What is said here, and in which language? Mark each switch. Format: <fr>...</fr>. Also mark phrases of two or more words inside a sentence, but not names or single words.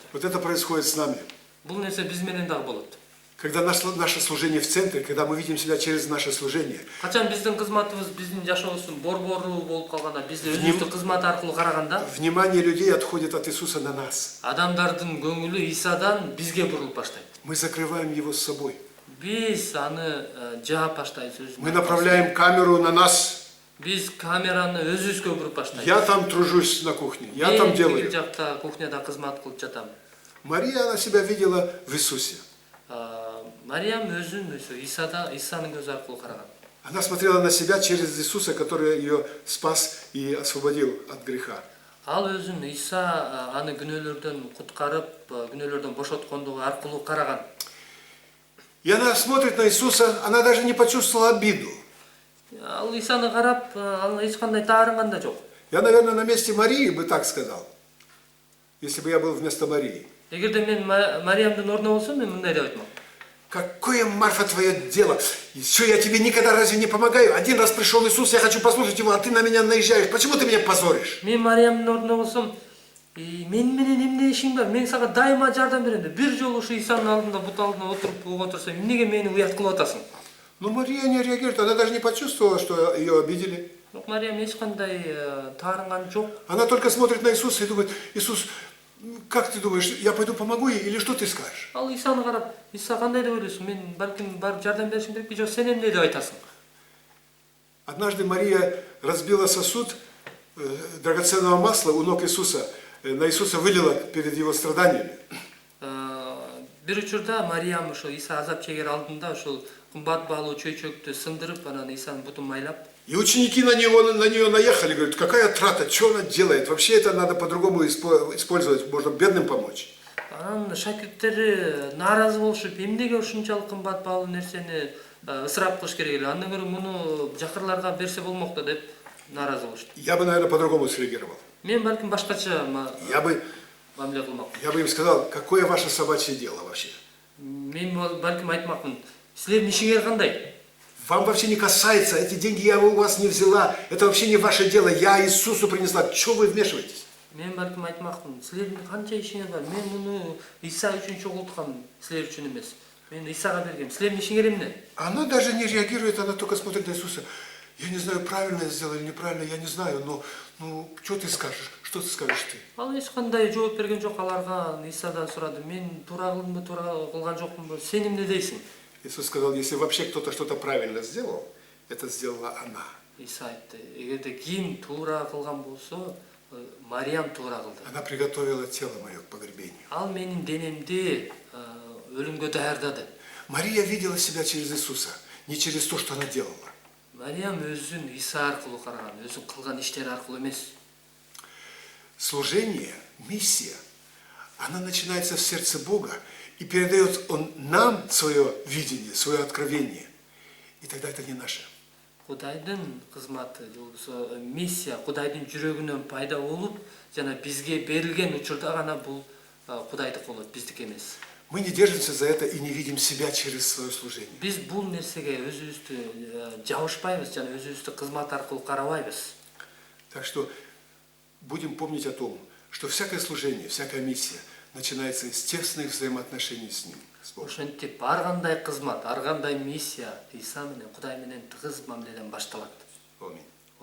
<ru>Вот это происходит с нами.</ru> <ky>Бул нерсе биз менен дагы болот.</ky> <ru>Когда наше служение в центре, когда мы видим себя через наше служение.</ru> <ky>Качан биздин кызматыбыз, биздин жашообуздун борбору болуп калганда, биз өзүбүздүн кызмат аркылуу караганда,</ky> <ru>Внимание людей отходит от Иисуса на нас.</ru> <ky>Адамдардын көңүлү Исадан бизге бурулуп баштайт.</ky> <ru>Мы закрываем его с собой.</ru> <ky>Биз аны жаап баштайбыз өзүбүз.</ky> <ru>Мы направляем камеру на нас.</ru> <ky>Биз камераны өзүбүзгө буруп баштайбыз.</ky> <ru>Я там тружусь на кухне, я там делаю.</ru> <ky>Мен жакта кухняда кызмат кылып жатам.</ky> <ru>Мария, она себя видела в Иисусе.</ru> <ky>Мариям өзүн Исанын көзү аркылуу караган.</ky> <ru>Она смотрела на себя через Иисуса, который ее спас и освободил от греха.</ru> <ky>Ал өзүн Иса аны күнөөлөрдөн куткарып, күнөөлөрдөн бошоткондугу аркылуу караган.</ky> <ru>И она смотрит на Иисуса, она даже не почувствовала обиду.</ru> <ky>Ал Исаны карап, ал эч кандай таарынган да жок.</ky> <ru>Я, наверное, на месте Марии бы так сказал, если бы я был вместо Марии.</ru> <ky>Эгерде мен Мариямдын ордуна болсом, мен мындай деп айтмак.</ky> <ru>Какое, Марфа, твое дело? Что, я тебе никогда разве не помогаю? Один раз пришел Иисус, я хочу послушать его, а ты на меня наезжаешь. Почему ты меня позоришь?</ru> <ky>Мен Мариямдын ордуна болсом, мен менен эмне ишиң бар? Мен сага дайыма жардам берем деп. Бир жолу ушу Исанын алдында, бут алдында отуруп отурсам, эмнеге мени уят кылып атасың?</ky> <ru>Но Мария не реагирует, она даже не почувствовала, что ее обидели.</ru> <ky>Мариям эч кандай таарынган жок.</ky> <ru>Она только смотрит на Иисуса и думает, Иисус, как ты думаешь, я пойду помогу ей или что ты скажешь?</ru> <ky>Ал Исаны карап, Иса кандай деп ойлойсуң? Мен балким барып жардам беришим керекпи, жок сен эмне деп айтасың?</ky> <ru>Однажды Мария разбила сосуд драгоценного масла у ног Иисуса, на Иисуса вылила перед его страданиями.</ru> <ky>Бир учурда Мариям ошо Иса азап чегер алдында ошол кымбат баалуу чөйчөктү сындырып, анан Исанын бутун майлап.</ky> <ru>И ученики на нее наехали, говорят, какая трата, что она делает? Вообще это надо по-другому использовать, можно бедным помочь.</ru> <ky>Анан шакирттери нааразы болушуп, эмнеге ушунчалык кымбат баалуу нерсени ысырап кылыш керек эле? Андан көрө муну жакырларга берсе болмок да деп нааразы болушту.</ky> <ru>Я бы, наверное, по-другому среагировал.</ru> <ky>Мен балким башкача мамиле кылмак.</ky> <ru>Я бы им сказал, какое ваше собачье дело вообще?</ru> <ky>Мен балким айтмакмын. Силердин ишиңер кандай?</ky> <ru>Вам вообще не касается, эти деньги я у вас не взяла, это вообще не ваше дело, я Иисусу принесла, чего вы вмешиваетесь?</ru> <ky>Мен балким айтмакмын. Силердин канча ишиңер бар? Мен муну Иса үчүн чогулткам, силер үчүн эмес. Мен Исага бергем. Силердин ишиңер эмне?</ky> <ru>Она даже не реагирует, она только смотрит на Иисуса. Я не знаю, правильно я сделал или неправильно, я не знаю, но ну, что ты скажешь? Что ты скажешь ты?</ru> <ky>Ал эч кандай жооп берген жок аларга. Исадан сурады. Мен туура кылдымбы, туура кылган жокмунбу? Сен эмне дейсиң?</ky> <ru>Иисус сказал, если вообще кто-то что-то правильно сделал, это сделала она.</ru> <ky>Иса айтты. Эгерде ким туура кылган болсо, Мариям туура кылды.</ky> <ru>Она приготовила тело мое к погребению.</ru> <ky>Ал менин денемди өлүмгө даярдады.</ky> <ru>Мария видела себя через Иисуса, не через то, что она делала.</ru> <ky>Мариям өзүн Иса аркылуу караган, өзүн кылган иштери аркылуу эмес.</ky> <ru>Служение, миссия, она начинается в сердце Бога и передает Он нам свое видение, свое откровение. И тогда это не наше.</ru> <ky>Кудайдын кызматы, же болбосо миссия Кудайдын жүрөгүнөн пайда болуп, жана бизге берилген учурда гана бул Кудайдык болот, биздики эмес.</ky> <ru>Мы не держимся за это и не видим себя через свое служение.</ru> <ky>Биз бул нерсеге өзүбүздү жабышпайбыз, жана өзүбүздү кызмат аркылуу карабайбыз.</ky> <ru>Так что будем помнить о том, что всякое служение, всякая миссия начинается из тесных взаимоотношений с Ним, с Богом.</ru> <ky>Ошентип ар кандай кызмат, ар кандай миссия Иса менен, Кудай менен тыгыз мамиледен башталат.</ky> <ru>Аминь.</ru>